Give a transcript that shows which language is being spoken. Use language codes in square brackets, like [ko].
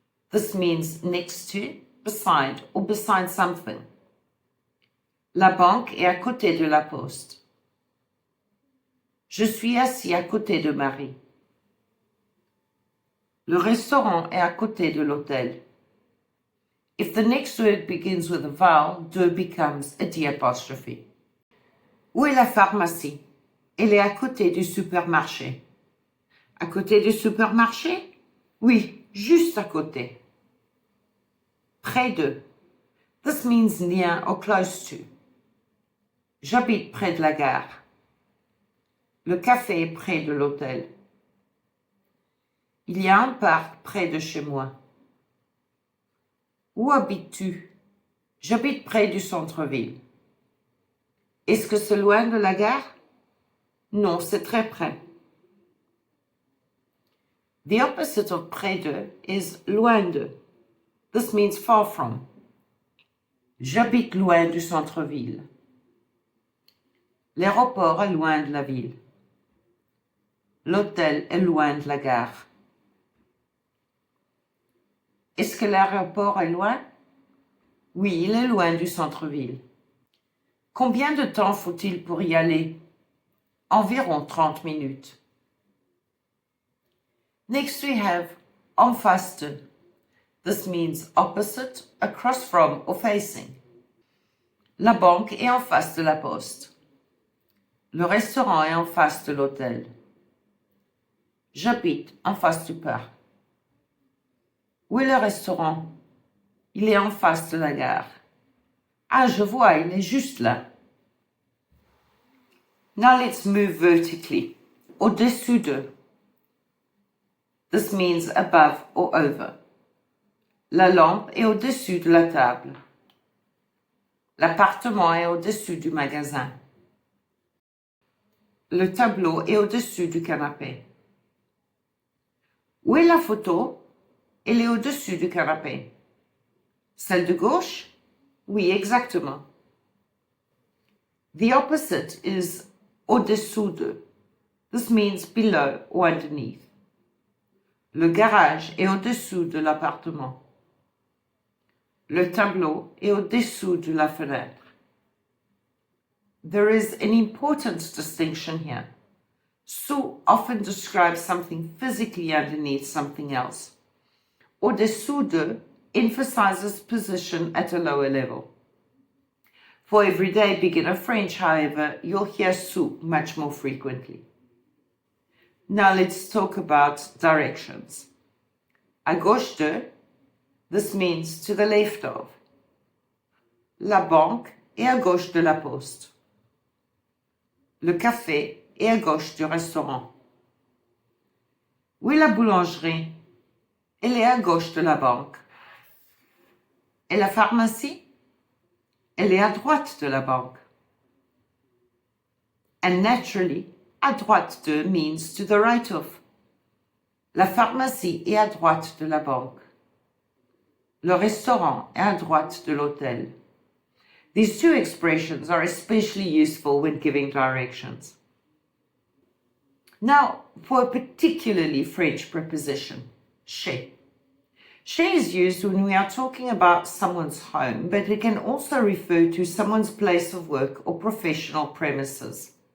[en] This means next to, beside, or beside something. [fr] La banque est à côté de la poste. Je suis assis à côté de Marie. Le restaurant est à côté de l'hôtel. [en] If the next word begins with a vowel, de becomes a D apostrophe. [fr] Où est la pharmacie? Elle est à côté du supermarché. À côté du supermarché? Oui, juste à côté. Près de. [en] This means near or close to. [fr] J'habite près de la gare. Le café est près de l'hôtel. Il y a un parc près de chez moi. Où habites-tu? J'habite près du centre-ville. Est-ce que c'est loin de la gare? Non, c'est très près. [en] The opposite of près de is loin de. This means far from. [fr] J'habite loin du centre-ville. L'aéroport est loin de la ville. L'hôtel est loin de la gare. Est-ce que l'aéroport est loin? Oui, il est loin du centre-ville. Combien de temps faut-il pour y aller? Environ 30 minutes. [en] Next we have en face de. This means opposite, across from or facing. [fr] La banque est en face de la poste. Le restaurant est en face de l'hôtel. J'habite en face du parc. Où est le restaurant? Il est en face de la gare. Ah, je vois, il est juste là. [en] Now let's move vertically. Au-dessus de. This means above or over. [fr] La lampe est au-dessus de la table. L'appartement est au-dessus du magasin. Le tableau est au-dessus du canapé. Où est la photo? Elle est au-dessus du canapé. Celle de gauche? Oui, exactement. [en] The opposite is [fr] au-dessous de. [en] This means below or underneath. [fr] Le garage est au-dessous de l'appartement. Le tableau est au-dessous de la fenêtre. [en] There is an important distinction here. Sous often describes something physically underneath something else. Au-dessous de emphasizes position at a lower level. For everyday beginner French, however, you'll hear sous much more frequently. Now let's talk about directions. À gauche de, this means to the left of. [fr] La banque est à gauche de la poste. Le café est à gauche du restaurant. Où est la boulangerie? Elle est à gauche de la banque. Et la pharmacie? Elle est à droite de la banque. [en] And naturally, à droite de means to the right of. La pharmacie est à droite de la banque. Le restaurant est à droite de l'hôtel. These two expressions are especially useful when giving directions. Now, for a particularly French preposition, chez. Chez is used when we are talking about someone's home, but it can also refer to someone's place of work or professional premises.